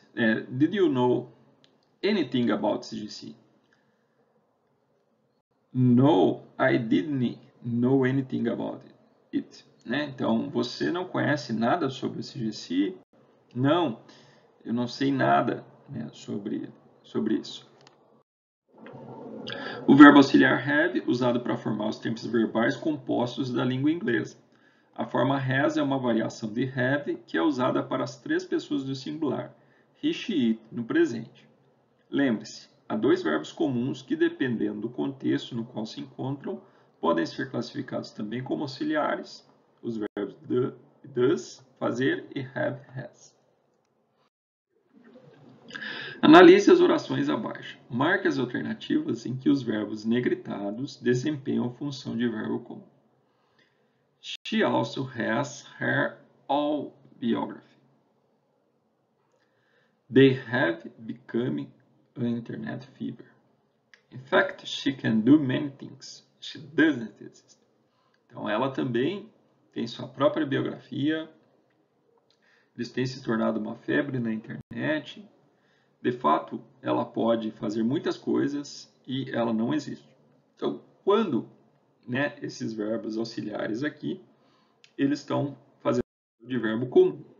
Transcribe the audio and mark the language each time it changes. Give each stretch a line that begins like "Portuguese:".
English: did you know anything about CGC? No, I didn't know anything about it.
Portuguese: Né? Então, você não conhece nada sobre o CGC? Não, eu não sei nada, né, sobre isso. O verbo auxiliar have, usado para formar os tempos verbais compostos da língua inglesa. A forma has é uma variação de have que é usada para as três pessoas do singular, he, she, it, no presente. Lembre-se, há dois verbos comuns que, dependendo do contexto no qual se encontram, podem ser classificados também como auxiliares, os verbos does, fazer, e have, has. Analise as orações abaixo. Marque as alternativas em que os verbos negritados desempenham a função de verbo comum.
English: She also has her own biography. They have become an internet fever. In fact, she can do many things. She doesn't exist.
Portuguese: Então, ela também tem sua própria biografia. Eles têm se tornado uma febre na internet. De fato, ela pode fazer muitas coisas e ela não existe. Então, quando, né, esses verbos auxiliares aqui, eles estão fazendo de verbo comum.